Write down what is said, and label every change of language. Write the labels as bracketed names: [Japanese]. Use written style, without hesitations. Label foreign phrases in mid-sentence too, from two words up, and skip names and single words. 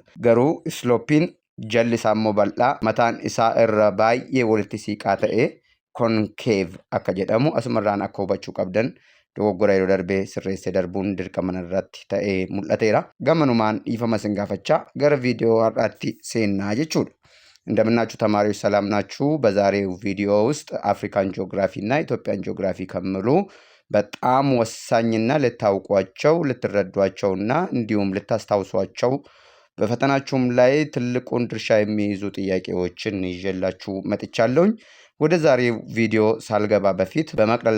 [Oromo] Garuu sloopiin jalli isaa immoo bal'aa mataan isaa irra baay'ee walitti siiqaa ta'ee concave akka jedhamu asumarraan akka hubachuu qabdan dogoggora yeroo darbee sirreessee darbuun dirqama irratti ta'ee mul'ateera. Gamanumaan dhiifama isin gaafachaa gara viidiyoo har'aatti seennaa jechuudha. [Amharic] እንደምናችሁ ተማሪዎች ሰላም ናችሁ? በዛሬው ቪዲዮ ውስጥ አፍሪካን ጂኦግራፊ እና ኢትዮጵያን ጂኦግራፊ ከመሉ በጣም ወሳኝና ልታውቋቸው ልትረዷቸውና እንዲሁም ልታስታውሷቸው በፈተናችሁም ላይ ትልቁን ድርሻ የሚይዙ ጥያቄዎችን ይዤላችሁ መጥቻለሁኝ። ወደ ዛሬው ቪዲዮ ሳልገባ በፊት በመቅደላ